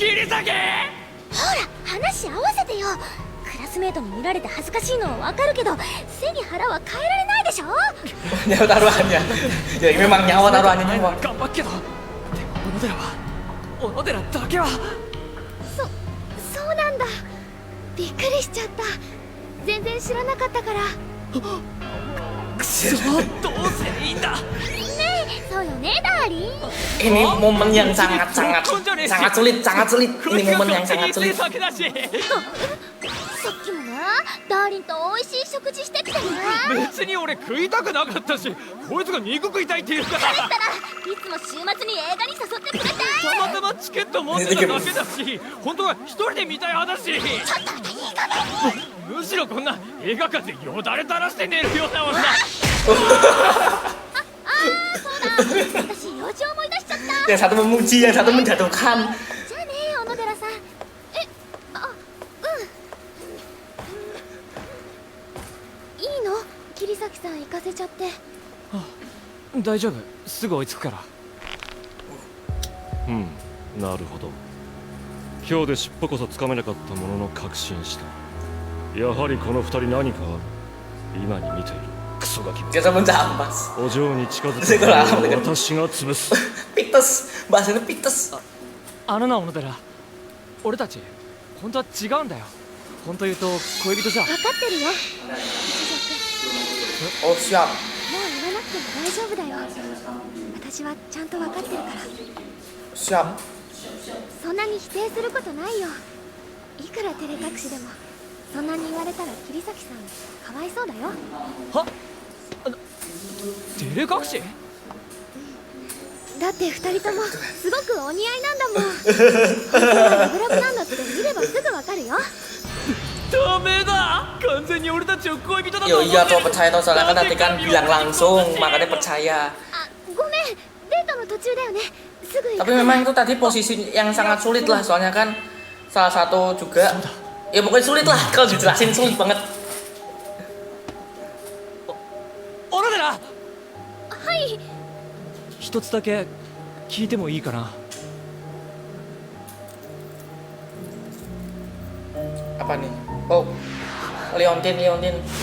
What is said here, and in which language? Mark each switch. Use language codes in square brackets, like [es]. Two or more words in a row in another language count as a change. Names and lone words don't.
[ja] ほら話合わせてよ。クラスメートに見られて恥ずかしいのはわかるけど、背に腹は変えられないでしょ。 [id] Nyawa taruhannya. Ya memang nyawa taruhannya [ja] 前 [id] nyawa. [ja] は頑張っけど、でも小野寺は小野寺だけは。そうなんだ。びっくりしちゃった。全然知らなかったから。くそ、どうすればいいんだ。そうよねダーリン。 [id] Ini momen yang sangat sulit. Ini momen yang sangat sulit. [ja] だけだし。さっきもなダーリンと美味しい食事してきてな。別に俺食いたくなかったし、こいつが肉食いたいって言うから。だったらいつも週末に映画に誘ってくれて。たまたまチケット持ってただけだし、本当は一人で見たい派だし。ちょっといい加減に。むしろこんな映画館でよだれ垂らして寝るような女。そうだ。私用事思い出しちゃった。 [id] Yang satu memuji, yang satu menjatuhkan. [ja] じゃあね小野寺さん。いいの桐崎さん行かせちゃって。大丈夫、すぐ追いつくから。なるほど。今日で尻尾こそつかめなかったものの確信した。やはりこの二人何かある。今に見ているクソガキめ。 [id] Dia sama jampas. [ja] お嬢に近づく [id] Sekolah [ja] 私が潰す。 [id] Pites, bahasanya pites. [ja] あのな小野寺、俺たち本当は違うんだよ。本当言うと恋人じゃ。分かってるよ。 [id] Oh siap. [ja] もう言わなくても大丈夫だよ。私はちゃんと分かってるから。 [id] Siap. [ja] そんなに否定することないよ。いくら照れ隠しでもそんなに言われたら桐崎さんかわいそうだよ。は？照れ隠し？だって二人ともすごくお似合いなんだもん。本当はラブラブなんだって見ればすぐわかるよ。ダメだ。完全に俺たちを恋人だと [id] Yo [ja] 思ってる。 [id] iya tuh percaya tuh soalnya kan tadi kan bilang langsung makanya percaya. [ja] ごめん、デートの途中だよね。すぐ行く。 [id] Tapi memang itu tadi posisi yang sangat sulit lah soalnya kan salah satu juga ya pokoknya sulit lah kalau dijelasin sulit banget. [ja] 小野寺、はい。一つだけ聞いてもいいかな。 [id] Apa nih? Oh, Leontin.